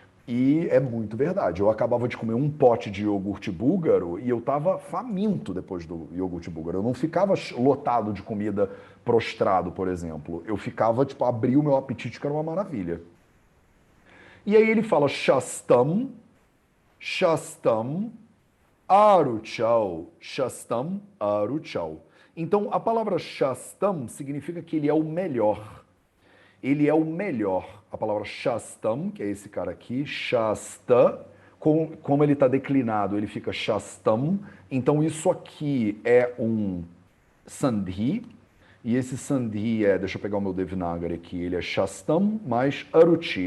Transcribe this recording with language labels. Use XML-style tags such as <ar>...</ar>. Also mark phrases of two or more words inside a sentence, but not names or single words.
<pt>E é muito verdade. Eu acabava de comer um pote de iogurte búlgaro e eu estava faminto depois do iogurte búlgaro. Eu não ficava lotado de comida prostrado, por exemplo. Eu ficava, tipo, abria o meu apetite, que era uma maravilha. E aí ele fala</pt> <sa>shastam, shastam, aruchau, shastam, aruchau.</sa> <pt>Então, a palavra shastam significa que ele é o melhor. Ele é o melhor. A palavra shastam, que é esse cara aqui, shasta, como ele está declinado, ele fica shastam. Então, isso aqui é um sandhi, e esse sandhi é, deixa eu pegar o meu Devanagari aqui, ele é shastam mais aruchi.</pt>